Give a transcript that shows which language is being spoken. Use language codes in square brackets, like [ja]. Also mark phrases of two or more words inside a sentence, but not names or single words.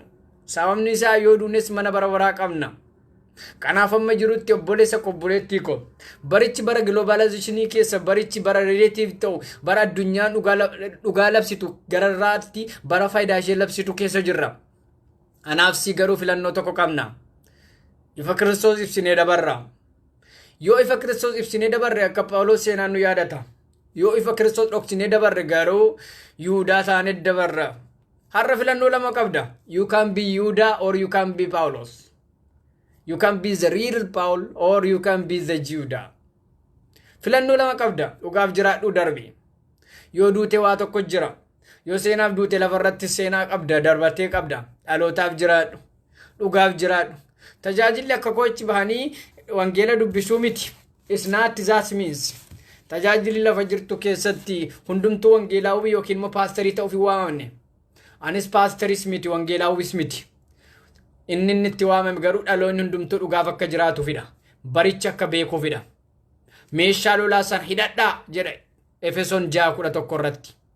[om] Sababni isaa yoo duunes mana bara baraa qabna. Kanaaf amma jirutti obboleessa obboleettii ko barichi bara globalizationii keessa barichi bara relative ta'u bara addunyaan dhugaa labsitu gararraatti bara faayidaa ishee labsitu keessa jirra. Anaaf si garuu filannoo tokko qabna. Ifa Kiristoos ibsinee dabarra. Yoo ifa Kiristoos ibsinee dabarre akka Phaawulos seenaan nu yaadata. Yoo ifa Kiristoos dhoksinee dabarre garuu Yihuudaa taanee dabarra. Har'a filannoo lama qabda. [en] You can be Yihuudaa or you can be Phaawulos. You can be the real Paul or you can be the Judah. [om] Filannoo lama qabda. Dhugaaf jiraadhu darbe. Yoo duute waa tokko jira. Yoo seenaaf duute lafarratti seenaa qabda darbatee qabda. Dhalootaaf jiraadhu. Dhugaaf jiraadhu. Tajaajilli akka koochi bahanii wangeela dubbisuu miti. [en] It's not that means. [om] Tajaajilli lafa jirtu keessatti hundumtuu wangeelaawwi yookiin immoo paasterii ta'uuf hin waamamne. Anis paasteris miti wangeelaawwis miti. Inni itti waamame garuu dhaloonni hundumtuu dhugaaf akka jiraatu fida. Baricha akka beeku fida. Meeshaa lolaa san hidhadhaa jedhe Efesoon 6:11 irratti.